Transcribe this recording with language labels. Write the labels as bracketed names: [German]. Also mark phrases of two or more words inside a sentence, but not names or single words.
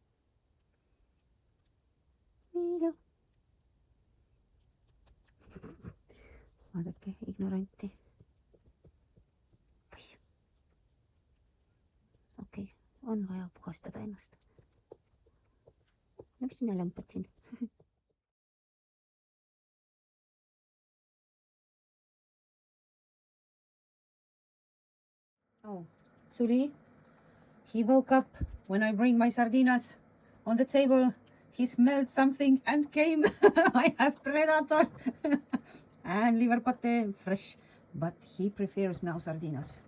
[Estonian] Vaadake, ignoranti. Poiss. Okei, on vaja puhastada ennast. No mis sinna lämpad siin? [English] Oh, Suli, he woke up when I bring my sardinas on the table. He smelled something and came. I have predator and liver pate fresh, but he prefers now sardinas.